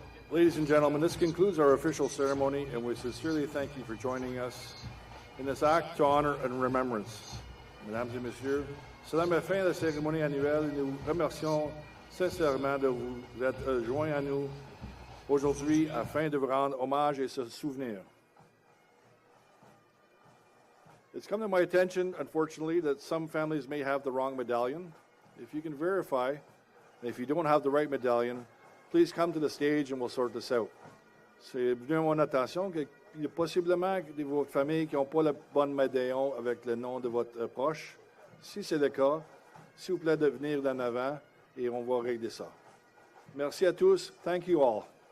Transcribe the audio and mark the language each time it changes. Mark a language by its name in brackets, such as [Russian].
[English] Ladies and gentlemen, this concludes our official ceremony, and we sincerely thank you for joining us in this act to honor and remembrance. [French] Mesdames et messieurs, cela met fin à la cérémonie annuelle et nous remercions sincèrement de vous être joints à nous aujourd'hui afin de vous rendre hommage et se souvenir. [English] It's come to my attention, unfortunately, that some families may have the wrong medallion. If you can verify, and if you don't have the right medallion, please come to the stage and we'll sort this out. [French] C'est venu à mon attention qu'il y a possiblement de votre famille qui n'ont pas le bon médaillon avec le nom de votre proche. Si c'est le cas, s'il vous plaît de venir d'en avant et on va régler ça. Merci à tous. [English] Thank you all.